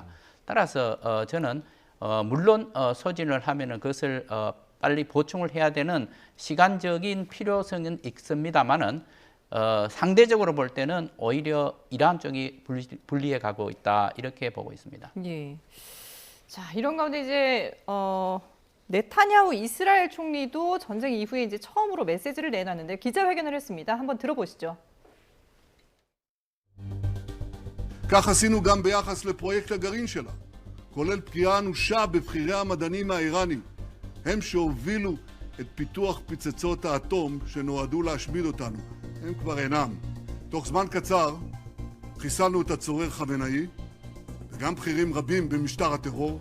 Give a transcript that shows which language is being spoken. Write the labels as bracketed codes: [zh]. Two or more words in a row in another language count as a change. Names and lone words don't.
[ko] 따라서 저는 물론 소진을 하면은 그것을 빨리 보충을 해야 되는 시간적인 필요성은 있습니다만은 상대적으로 볼 때는 오히려 이란 쪽이 불리해 가고 있다 이렇게 보고 있습니다. 예. 자, 이런 가운데 이제 네타냐후 이스라엘 총리도 전쟁 이후에 이제 처음으로 메시지를 내놨는데 기자회견을 했습니다. 한번 들어보시죠. [he] כך עשינו גם ביחס לפרויקט הגרעין שלה, כולל פגיעה אנושה בבכירי המדענים האיראנים, הם שהובילו את פיתוח פצצות האטום שנועדו להשמיד אותנו. הם כבר אינם. תוך זמן קצר חיסלנו את הצורר חמינאי וגם בכירים רבים במשטר הטרור.